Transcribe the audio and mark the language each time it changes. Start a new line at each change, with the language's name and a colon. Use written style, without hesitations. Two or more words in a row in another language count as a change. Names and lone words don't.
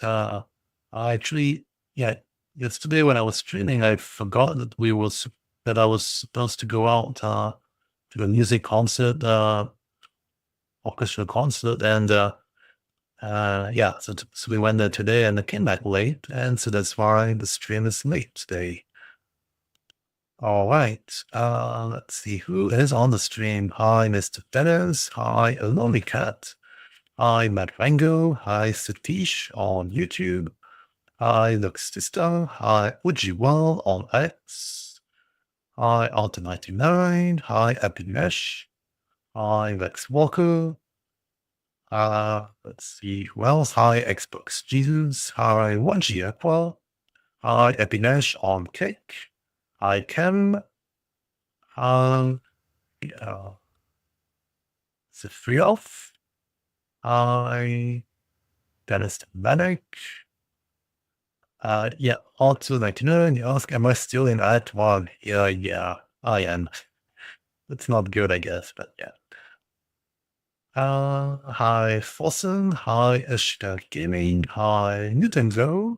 English: I actually, yeah, yesterday when I was streaming, I forgot that that I was supposed to go out to a music concert, orchestra concert, and yeah, so we went there today and I came back late, and so that's why the stream is late today. All right. Let's see who is on the stream. Hi, Mr. Dennis. Hi, a lonely cat. Hi, Matt Rango. Hi, Satish on YouTube. Hi, Luxista. Hi, Ujiwal on X. Hi, Alta99. Hi, Epimesh. Hi, Lex Walker. Let's see who else. Hi, Xbox Jesus. Hi, 1G Aqua. Hi, Epinesh on Cake. Hi, Kem. Um, uh, Zephrioff. Hi, Dennis Manic. Yeah, also 99, you ask, am I still in Act 1? Yeah, I am. That's not good, I guess, but yeah. Hi, Fossen. Hi, Ashtar Gaming. Hi, Newtonzo.